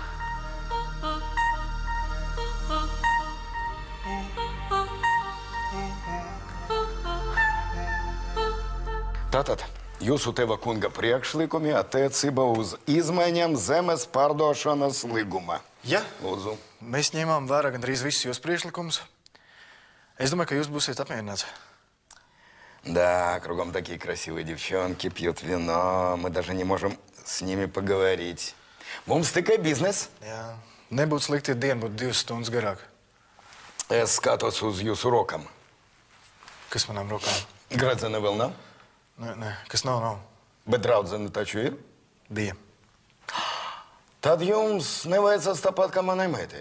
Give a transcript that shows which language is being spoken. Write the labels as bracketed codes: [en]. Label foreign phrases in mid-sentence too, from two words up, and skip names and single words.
[lv] Tātad, jūsu teva kunga priekšlikumi attiecībā uz izmaiņām zemes pārdošanas līguma. Jā. Lūdzu. Mēs ņēmām vērā gandrīz visus jūs priekšlikumus. Es думаю, ka jūs būsiet apmierināts. [ru] Да, кругом такие красивые девчонки, пьют вино. Мы даже не можем с ними поговорить. [lv] Mums tikai biznes. Jā. Nebūtu slikti, ja diena būtu 2 stundas garāk. Es skatos uz jūsu rokām. Kas manām rokām? Gradzena vēl nav? Nē, kas nav. Bet draudzene taču ir? Bija. Tad jums nevajadzas tāpat kā manai meitai.